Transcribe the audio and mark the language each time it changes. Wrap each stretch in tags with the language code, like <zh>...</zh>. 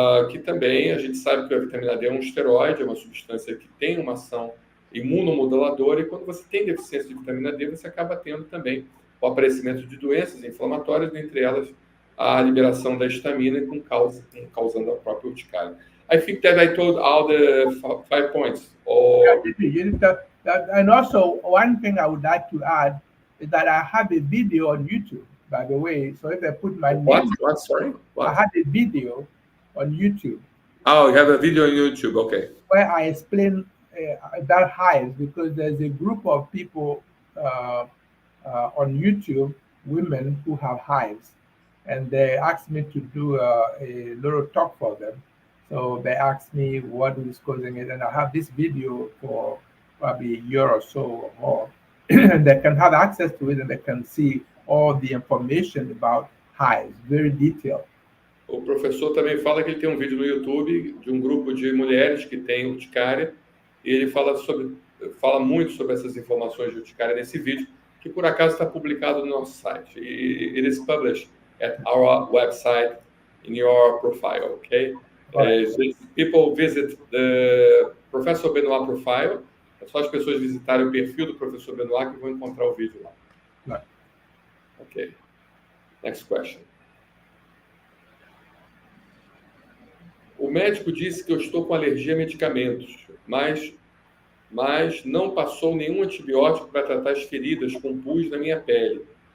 <pt>Que também a gente sabe que a vitamina D é um esteroide, é uma substância que tem uma ação imunomoduladora, e quando você tem deficiência de vitamina D, você acaba tendo também o aparecimento de doenças inflamatórias, dentre elas a liberação da histamina, causando a própria urticária.</pt> <en>I think that I told all the 5 points. And also, one thing I would like to add is that I have a video on YouTube, by the way. So if I put my name... What? Sorry? What? I had a video on YouTube. Oh, you have a video on YouTube, okay. Where I explain that hives, because there's a group of people on YouTube, women who have hives, and they asked me to do a little talk for them. So they asked me what is causing it, and I have this video for probably a year or so or more. And they can have access to it, and they can see all the information about hives, very detailed.</en> <pt>O professor também fala que ele tem um vídeo no YouTube de um grupo de mulheres que tem urticária, e ele fala muito sobre essas informações de urticária nesse vídeo, que por acaso está publicado no nosso site.</pt> <en>It is published at our website in your profile, okay? People visit the Professor Benoit profile.</en> <pt>É só as pessoas visitarem o perfil do professor Benoit que vão encontrar o vídeo lá. Ok.</pt> <en>Next question.</en> <pt>O médico disse que eu estou com alergia a medicamentos, mas não passou nenhum antibiótico para tratar as feridas com pus na minha pele.</pt>